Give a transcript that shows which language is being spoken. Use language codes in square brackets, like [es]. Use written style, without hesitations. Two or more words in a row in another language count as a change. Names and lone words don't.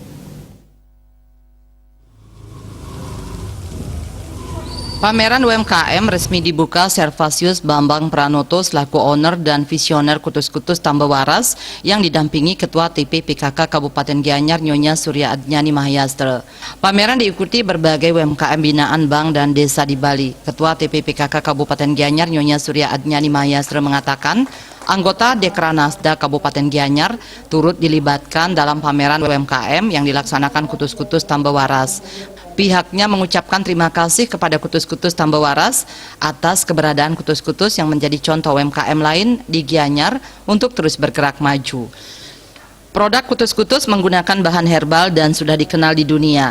[id] Pameran UMKM resmi dibuka Servasius Bambang Pranoto selaku owner dan visioner Kutus-Kutus Tambah Waras yang didampingi Ketua TP PKK Kabupaten Gianyar Nyonya Surya Adnyani Mahayastra. Pameran diikuti berbagai UMKM binaan bank dan desa di Bali. Ketua TP PKK Kabupaten Gianyar Nyonya Surya Adnyani Mahayastra mengatakan, anggota Dekranasda Kabupaten Gianyar turut dilibatkan dalam pameran UMKM yang dilaksanakan Kutus-Kutus Tambah Waras. Pihaknya mengucapkan terima kasih kepada Kutus-Kutus Tambah Waras atas keberadaan Kutus-Kutus yang menjadi contoh UMKM lain di Gianyar untuk terus bergerak maju. Produk Kutus-Kutus menggunakan bahan herbal dan sudah dikenal di dunia.